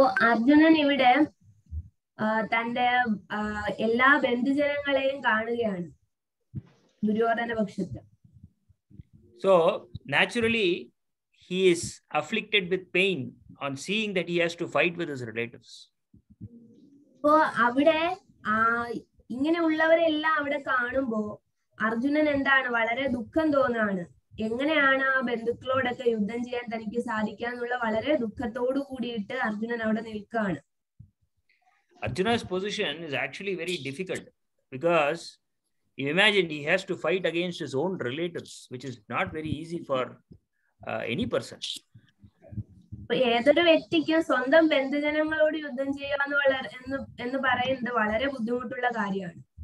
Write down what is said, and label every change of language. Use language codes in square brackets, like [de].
[ml] അർജുനൻ ഇവിടെ തന്റെ എല്ലാ ബന്ധുജനങ്ങളെയും കാണുകയാണ് ദുര്യോധന പക്ഷത്ത്. [en] So naturally he is afflicted with pain on seeing that he has to fight with his relatives. [ml] അപ്പോ അവിടെ ഇങ്ങനെയുള്ളവരെല്ലാം അവിടെ കാണുമ്പോ അർജുനൻ വളരെ ദുഃഖം തോന്നാണ്. എങ്ങനെയാണ് ആ ബന്ധുക്കളോടൊക്കെ യുദ്ധം ചെയ്യാൻ തനിക്ക് സാധിക്കാന്നുള്ള വളരെ ദുഃഖത്തോടു കൂടിയിട്ട് അർജുനൻ അവിടെ നിൽക്കുകയാണ്. [en] Arjuna's position is actually very difficult because you imagine he has to fight against his own relatives, which is not very easy for any person. [ml] ഏതൊരു വ്യക്തിക്കും സ്വന്തം ബന്ധുജനങ്ങളോട് യുദ്ധം ചെയ്യാന്ന് പറയുന്നത് വളരെ ബുദ്ധിമുട്ടുള്ള കാര്യമാണ്.